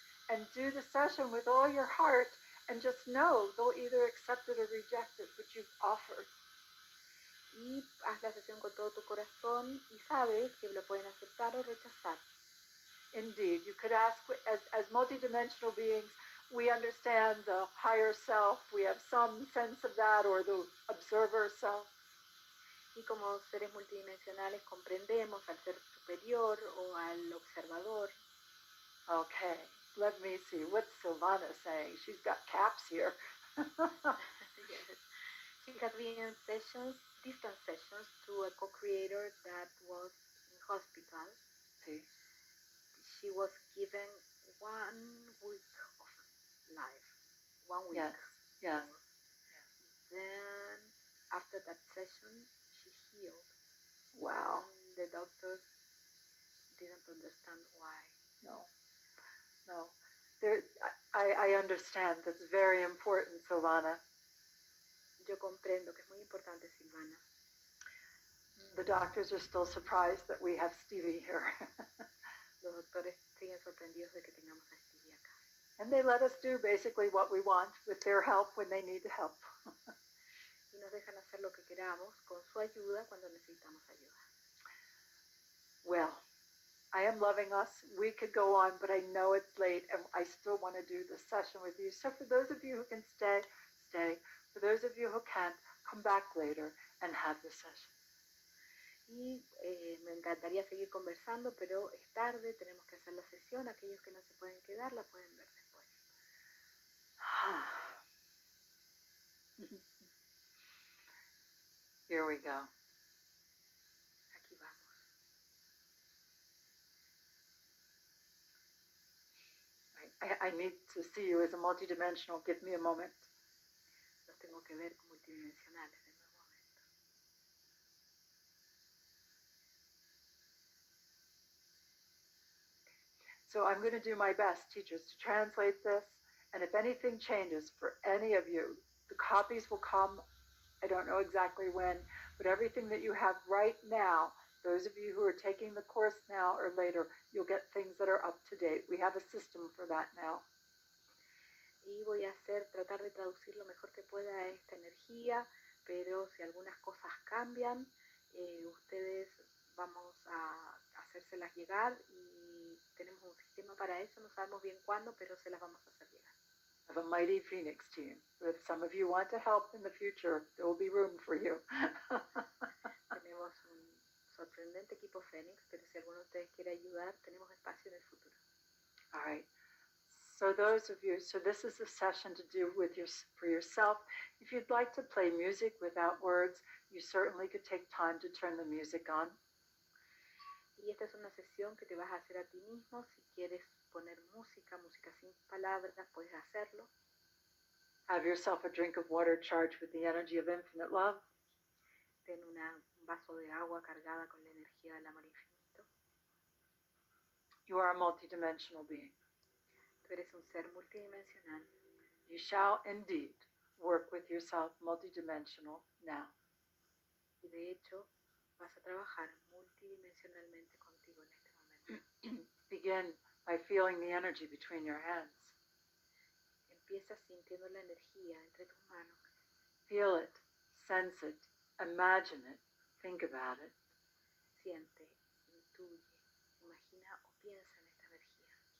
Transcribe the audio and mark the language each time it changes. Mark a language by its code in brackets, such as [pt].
[en] And do the session with all your heart and just know they'll either accept it or reject it, which you've offered. [es] Y haz la sesión con todo tu corazón y sabes que lo pueden aceptar o rechazar. [en] Indeed, you could ask, as multidimensional beings, we understand the higher self, we have some sense of that, or the observer self. [es] Y como seres multidimensionales comprendemos al ser superior o al observador. [en] Okay, let me see. What's Silvana saying? She's got caps here. Yes. She has been in sessions, distant sessions, to a co-creator that was in hospital. See? She was given 1 week of life. 1 week. Yes. Then, after that session, she healed. Wow. And the doctors didn't understand why. No. I understand. That's very important, Silvana. [es] Yo comprendo que es muy importante, Silvana. [en] The doctors are still surprised that we have Stevie here. [es] Los doctores siguen sorprendidos de que tengamos a Stevie acá. [en] And they let us do basically what we want with their help when they need help. [es] Y nos dejan hacer lo que queramos con su ayuda cuando necesitamos ayuda. [en] Well, I am loving us. We could go on, but I know it's late and I still want to do this session with you. So for those of you who can stay. For those of you who can't, come back later and have the session. [es] Y me encantaría seguir conversando, pero es tarde, tenemos que hacer la sesión. Aquellos que no se pueden quedar, la pueden ver después. [en] Here we go. [es] Aquí vamos. [en] I need to see you as a multidimensional. Give me a moment. [es] Los tengo que ver como multidimensionales en un momento. [en] So I'm going to do my best, teachers, to translate this. And if anything changes for any of you, the copies will come, I don't know exactly when, but everything that you have right now, those of you who are taking the course now or later, you'll get things that are up to date. We have a system for that now. [es] Y voy a tratar de traducir lo mejor que pueda esta energía, pero si algunas cosas cambian, ustedes vamos a hacérselas llegar y tenemos un sistema para eso, no sabemos bien cuándo, pero se las vamos a hacer llegar. [en] I have a mighty Phoenix team. If some of you want to help in the future, there will be room for you. [es] Tenemos un sorprendente equipo Fénix, pero si alguno de ustedes quiere ayudar, tenemos espacio en el futuro. [en] All right. So those of you, so this is a session to do with for yourself. If If you'd like to play music without words, you certainly could take time to turn the music on. [es] Y esta es una sesión que te vas a hacer a ti mismo. Si quieres poner música, música sin palabras, puedes hacerlo. [en] Have yourself a drink of water charged with the energy of infinite love. [es] Ten un vaso de agua cargada con la energía del amor infinito. [en] You are a multidimensional being. [es] Tú eres un ser multidimensional. [en] You shall indeed work with yourself multidimensional now. [es] Y de hecho, vas a trabajar multidimensionalmente contigo en este momento. [en] Begin by feeling the energy between your hands. [es] Empieza sintiendo la energía entre tus manos. [en] Feel it, sense it, imagine it, think about it. [es] Siente, intuye, imagina o piensa en esta energía.